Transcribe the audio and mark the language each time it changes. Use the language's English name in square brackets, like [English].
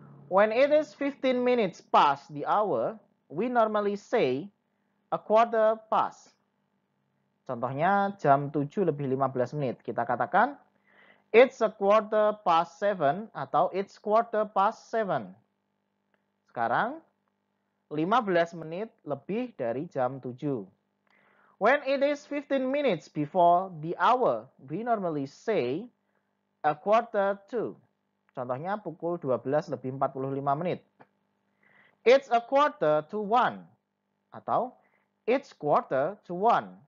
[English] When it is 15 minutes past the hour, we normally say a quarter past. [Indonesian] Contohnya jam 7 lebih 15 menit. Kita katakan [English] it's a quarter past 7 [Indonesian] atau [English] it's quarter past 7. [Indonesian] Sekarang 15 menit lebih dari jam 7. [English] When it is 15 minutes before the hour, we normally say a quarter to. [Indonesian] Contohnya pukul 12 lebih 45 menit. [English] It's a quarter to 1 [Indonesian] atau [English] it's quarter to 1.